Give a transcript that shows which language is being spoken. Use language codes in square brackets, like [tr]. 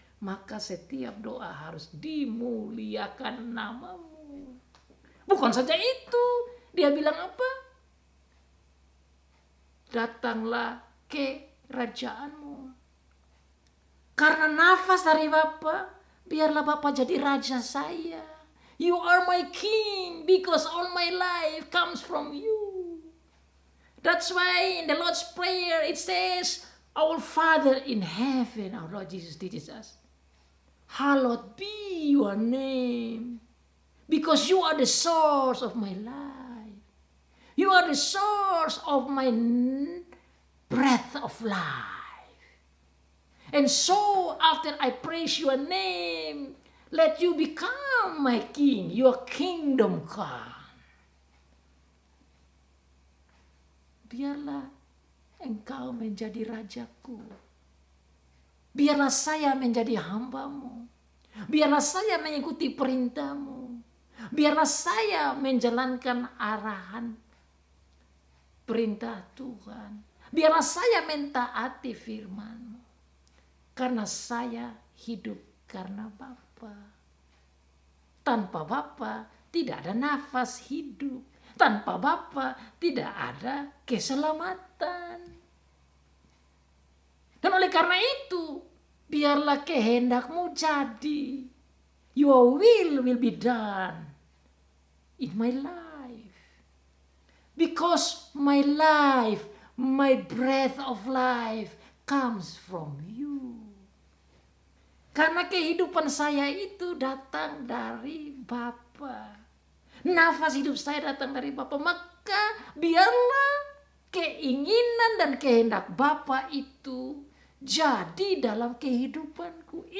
[id] Maka setiap doa harus dimuliakan namamu. Bukan saja itu. Dia bilang apa? Datanglah kerajaanmu. Karena nafas dari Bapa, biarlah Bapa jadi raja saya. [en] You are my king because all my life comes from you. That's why in the Lord's Prayer it says, Our Father in heaven, our Lord Jesus teaches us, hallowed be your name because you are the source of my life. You are the source of my breath of life. And so after I praise your name, let you become my king, your kingdom come. [id] Biarlah engkau menjadi rajaku. Biarlah saya menjadi hambamu. Biarlah saya mengikuti perintahmu. Biarlah saya menjalankan arahan perintah Tuhan. Biarlah saya mentaati firman-Mu. Karena saya hidup karena Bapa. Tanpa Bapa tidak ada nafas hidup. Tanpa Bapa tidak ada keselamatan. Dan oleh karena itu, biarlah kehendak-Mu jadi. [en] Your will be done in my life. Because my life, my breath of life comes from you. [id] Karena kehidupan saya itu datang dari Bapa. Nafas hidup saya datang dari Bapa. Maka biarlah keinginan dan kehendak Bapa itu jadi dalam kehidupanku.